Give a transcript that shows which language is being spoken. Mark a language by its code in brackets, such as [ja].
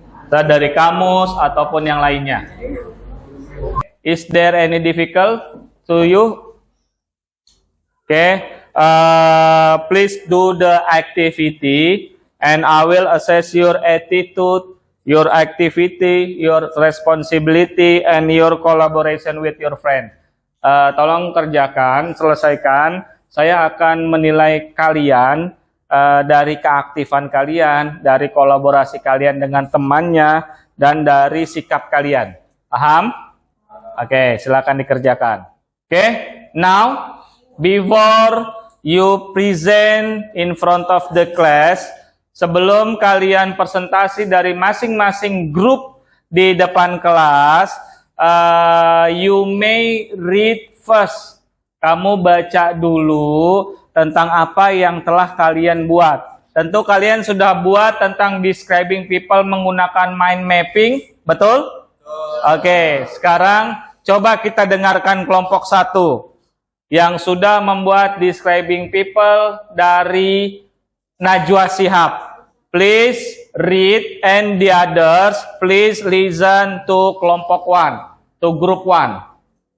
[id] Entah dari kamus ataupun yang lainnya. [en] Is there any difficult to you? Okay, please do the activity and I will assess your attitude, your activity, your responsibility, and your collaboration with your friend. [id] Tolong kerjakan, selesaikan. Saya akan menilai kalian dari keaktifan kalian, dari kolaborasi kalian dengan temannya, dan dari sikap kalian. Paham? Oke, silakan dikerjakan. [en] Oke, now before you present in front of the class, [id] sebelum kalian presentasi dari masing-masing grup di depan kelas, [en] you may read first. [id] Kamu baca dulu tentang apa yang telah kalian buat. Tentu kalian sudah buat tentang describing people menggunakan mind mapping, betul? Oke, sekarang coba kita dengarkan kelompok 1 yang sudah membuat describing people dari Najwa Shihab. [en] Please read and the others please listen to [id] kelompok 1, [en] to group 1.